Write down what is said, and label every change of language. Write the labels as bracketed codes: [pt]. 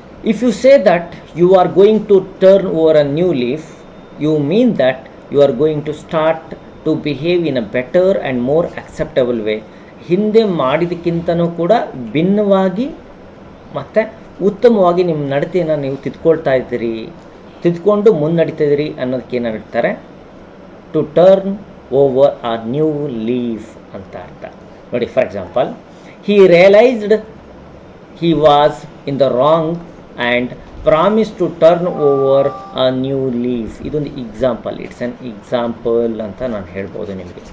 [en] If you say that you are going to turn over a new leaf, you mean that you are going to start to behave in a better and more acceptable way. [kn] ಹಿಂದೆ ಮಾಡಿದಕ್ಕಿಂತನೂ ಕೂಡ ಭಿನ್ನವಾಗಿ ಮತ್ತು ಉತ್ತಮವಾಗಿ ನಿಮ್ಮ ನಡತೆಯನ್ನು ನೀವು ತಿದ್ಕೊಳ್ತಾ ಇದ್ದೀರಿ, ತಿದ್ಕೊಂಡು ಮುನ್ನಡಿತಿದ್ದೀರಿ ಅನ್ನೋದಕ್ಕೆ ಏನು ಹೇಳ್ತಾರೆ, [en] to turn over a new leaf [kn] ಅಂತ ಅರ್ಥ. [en] ನೋಡಿ, for example, he realised he was in the wrong and promised to turn over a new leaf. [kn] ಇದೊಂದು ಎಕ್ಸಾಂಪಲ್, [en] it's an example [kn] ಅಂತ ನಾನು ಹೇಳ್ಬೋದು ನಿಮಗೆ.